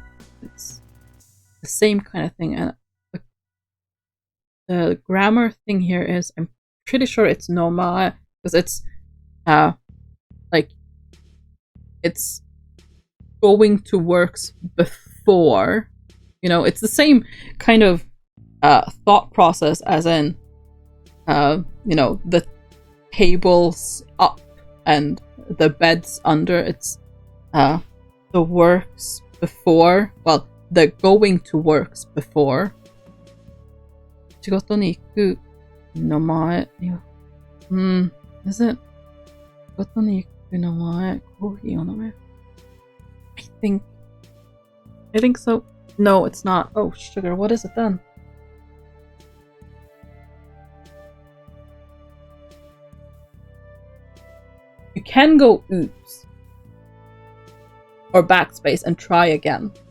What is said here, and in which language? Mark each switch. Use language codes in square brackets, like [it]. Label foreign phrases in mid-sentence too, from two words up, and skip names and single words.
[en] It's the same kind of thing, and the grammar thing here is, I'm pretty sure it's [ja] の前, [en] because it's like it's going to works before, you know, it's the same kind of thought process as in you know, the tables up and the beds under. It's the works before, well, the going to works before. [ja] 仕事に行くの前. [en] Is it? [ja] 仕事に行くの前コーヒーを飲む. [en] I think so. No, it's not. Oh, sugar, what is it then? You can go oops or backspace and try again.